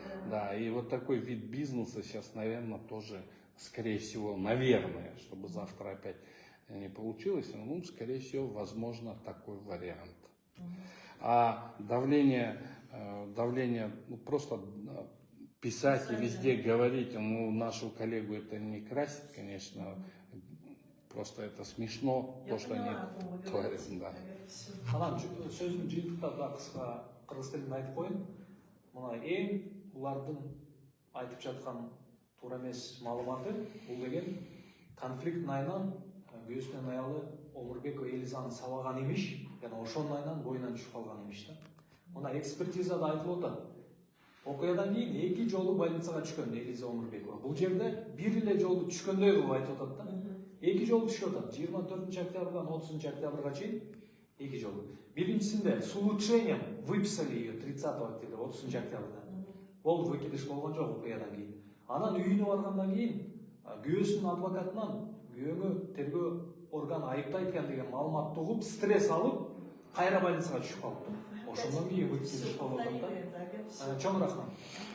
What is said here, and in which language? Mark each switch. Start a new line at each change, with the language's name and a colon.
Russian: Да, и вот такой вид бизнеса сейчас, наверное, тоже, скорее всего, наверное, чтобы завтра опять не получилось, скорее всего, возможно, такой вариант. А давление, просто писать и везде говорить, нашего коллегу это не красит, конечно, просто это смешно, то, что они творят. Да.
Kyrgyz: Анан сөзүн жыйынтыктап да кыска кыргыз тилинде айтып коеюн. Мына эң булардын айтып жаткан туура эмес маалыматы, бул деген конфликттин айынан күйөөсүнүн аялы Омурбекова Элизаны сабаган эмиш, жана ошонун айынан боюнан түшүп калган эмиш да. Мына экспертизада айтылып атат. Окуядан кийин 2 жолу больницага түшкөн Элиза Омурбекова. Бул жерде бир эле жолу түшкөндөй кылып айтып атат да. 2 жолу түшүп атат. 24 октябрдан 30 октябрга чейин 2 жолу. Биринчисинде
Russian: с улучшением выписали ее 30 октября,
Kyrgyz: 30 октябрда. Ол выкидыш болгон жок окуядан кийин. Анан үйүнө баргандан кийин күйөөсүнүн адвокатынан күйөөңө тергөө орган айыптайт экен деген маалыматты угуп стресс алып кайра больницага түшүп калыптыр. Ошондон кийин өтүп болуп атат да. Чоң рахмат.